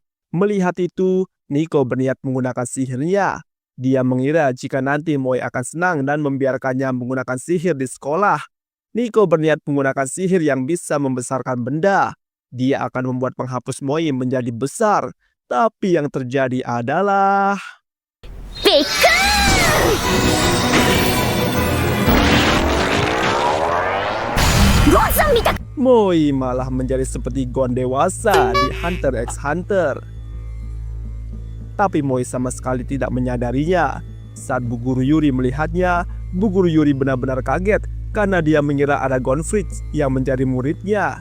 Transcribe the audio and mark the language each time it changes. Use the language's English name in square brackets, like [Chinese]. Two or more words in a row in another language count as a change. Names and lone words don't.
[Indonesian] Melihat itu, Nico berniat menggunakan sihirnya. Dia mengira jika nanti Moi akan senang dan membiarkannya menggunakan sihir di sekolah. Nico berniat menggunakan sihir yang bisa membesarkan benda. Dia akan membuat penghapus Moi menjadi besar. Tapi yang terjadi adalah... [Japanese] びっくりゴンさんみたく [Indonesian] Moi malah menjadi seperti Gon dewasa di Hunter x Hunter. Tapi Moi sama sekali tidak menyadarinya. Saat bu guru Yuri melihatnya, bu guru Yuri benar-benar kaget karena dia mengira ada Gon Fritz yang menjadi muridnya.